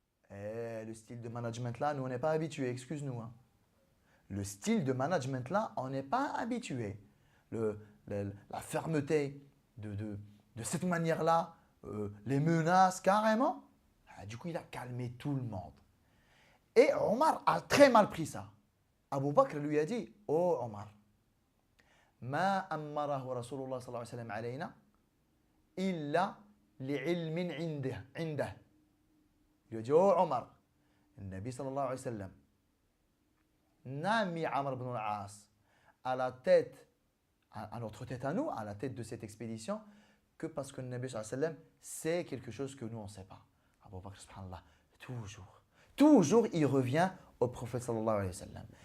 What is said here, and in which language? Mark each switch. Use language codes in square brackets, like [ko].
[fr] Et le style de management là, nous on n'est pas habitués, excuse-nous. Hein. Le style de management là, on n'est pas habitué. la fermeté de cette manière-là, les menaces carrément. Du coup, il a calmé tout le monde. Et Omar a très mal pris ça. Abu Bakr lui a dit, oh Omar, [ar] ما أمره رسول الله صلى الله عليه وسلم علينا إلا لعلم عنده. [fr] Il lui a dit, oh Omar, le Nabi sallallahu alayhi wa sallam n'a mis Amr ibn al-As à la tête, à notre tête à nous, à la tête de cette expédition, que parce que le Nabi sallallahu alayhi wa sallam sait quelque chose que nous on ne sait pas. Abu Bakr, subhanallah, toujours il revient au prophète sallallahu alayhi wa sallam.